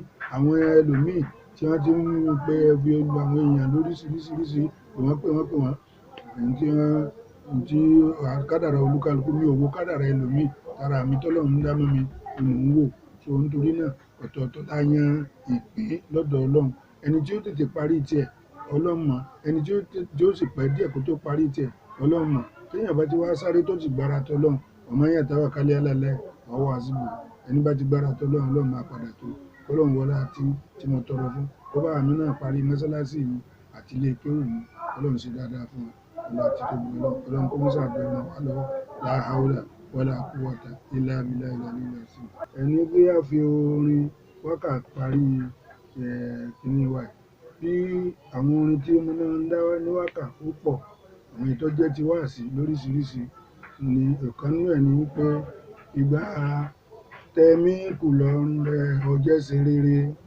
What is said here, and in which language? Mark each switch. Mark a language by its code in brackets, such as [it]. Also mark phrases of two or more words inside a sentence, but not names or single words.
[yo] Àwọn ẹlòmíì tí wọ́n ti ń pe ẹbí olú àwọn èèyàn lóríṣiríṣi, wọ́n pè wọ́n, tí kádàrá olúkálukú, mi ò wo kádàrá ẹlòmíì, tara mi tọ́lọ́run dá mọ́ mi ni mò ń wò. So nítorí náà ọ̀tọ̀ọ̀tọ̀ la yan ìpín lọ́dọ̀ Ọlọ́run. Ẹni tí ó tètè parí tiẹ̀ Ọlọ́run mọ̀, ẹni tí ó sì pẹ́ díẹ̀ kó tó parí tiẹ̀ Ọlọ́run mọ̀. Téèyàn bá ti wá sáré tó ti gbára tọ́lọ́run, [ar] ومن يتوكل على الله فهو حسبه. [yo] Ẹni bá ti gbára tọ́lọ́run, Ọlọ́run máa padà tó. Ọlọ́run wọlá tí mo tọrọ fún, kó bá mi náà parí mọ́sálásí mi àti ilé kéwú mi. Ọlọ́run ṣe dáadáa fún wa. Ọlọ́run kó mọ́ ṣàdúrà ràn wá lọ́wọ́. [ar] لا حول ولا قوة إلا بالله العلي العظيم. [yo] Ẹni pé a fi orin wákà parí kíní wa yìí. Bí àwọn orin tí mo máa ń dá ní wákà ó pọ̀, àwọn èyí tó jẹ́ ti wáàsí lóríṣiríṣi ni ọ̀kan nínú ẹ̀ ni wípé ìgbà tẹ́mí kù lọ́rùn rẹ̀ ó jẹ́ ṣe rere,